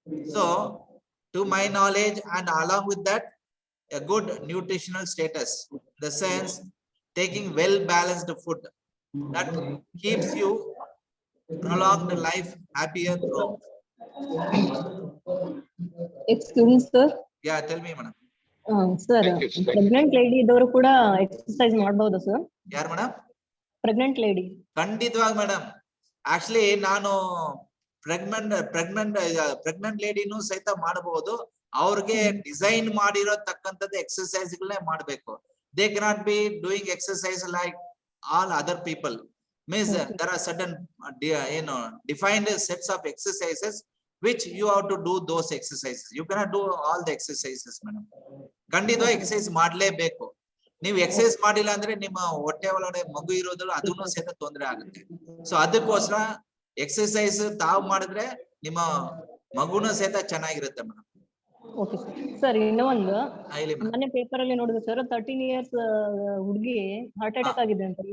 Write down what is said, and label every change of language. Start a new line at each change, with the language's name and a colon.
English: So to my knowledge, and along with that, a good nutritional status, the sense taking well balanced food that keeps you prolonged life, happier throughout. Excuse me, sir. Yeah, tell me, madam. Sir, Thank you. pregnant lady
Kannada: idವರು ಕೂಡ exercise ಮಾಡಬಹುದು sir? ಯಾರು madam?
English: Pregnant lady.
Kannada: ಖಂಡಿತವಾಗಿ madam. Actually ನಾನು pregnant ಲೇಡಿನೂ ಸಹಿತ ಮಾಡಬಹುದು. ಅವ್ರಿಗೆ design ಮಾಡಿರತಕ್ಕಂಥದ್ದು exercise ಗಳನ್ನೇ ಮಾಡಬೇಕು.
English: They cannot be doing exercise like all other people. Means there are certain defined sets of exercises which you have to do those exercises. You cannot do all the exercises, madam.
Kannada: ಖಂಡಿತವಾಗಿ exercise ಮಾಡ್ಲೇಬೇಕು. ನೀವು exercise ಮಾಡಿಲ್ಲ ಅಂದ್ರೆ ನಿಮ್ಮ ಹೊಟ್ಟೆ ಒಳಗಡೆ ಮಗು ಇರೋದು ಅದನ್ನು ಸಹಿತ ತೊಂದರೆ ಆಗುತ್ತೆ. ಸೊ ಅದಕ್ಕೋಸ್ಕರ ಎಕ್ಸರ್ಸೈಸ್ ತಾವು ಮಾಡಿದ್ರೆ ನಿಮ್ಮ ಮಗುನ ಸಹಿತ ಚೆನ್ನಾಗಿರುತ್ತೆ ಮೇಡಮ್. ಓಕೆ ಸರ್, ಇನ್ನೂ ಒಂದು ಹೇಳಿ ಮೇಡಮ್. ಮೊನ್ನೆ ಪೇಪರ್ ಅಲ್ಲಿ ನೋಡಿದ್ರೆ ಸರ್ 13 years ಹುಡುಗಿ ಹಾರ್ಟ್ ಅಟ್ಯಾಕ್ ಆಗಿದೆ ಅಂತ.